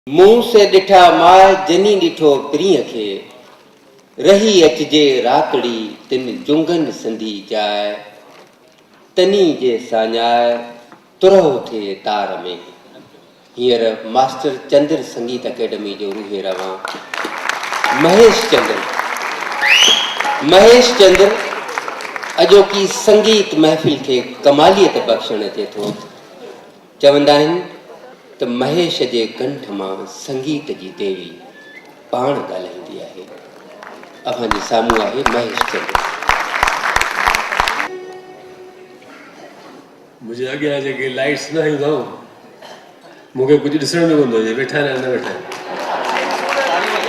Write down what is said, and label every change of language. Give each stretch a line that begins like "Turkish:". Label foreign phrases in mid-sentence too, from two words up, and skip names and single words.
Sindhi: मुंह से ॾिठा माए जनी ॾिठो प्रिय खे रही अचजे रातड़ी तिन जुंगन संधी जाए तनी जे साञाए तुरहो थे तार में। हींअर मास्टर चंद्र संगीत अकेडमी जो रूहे रवां महेश चंद्र अॼोकी संगीत महफ़िल खे कमालियत बख़्शण अचे थो। चवंदा आहिनि त महेश जे कंठ मां संगीत जी देवी पाण ॻाल्हाईंदी आहे। अव्हांजे साम्हूं आहे महेश चंद्र। मुझे अॻियां जेके लाइट्स न हूंदा मूंखे कुझु ॾिसण में कोन थो अचे, वेठा आहिनि न वेठा आहिनि।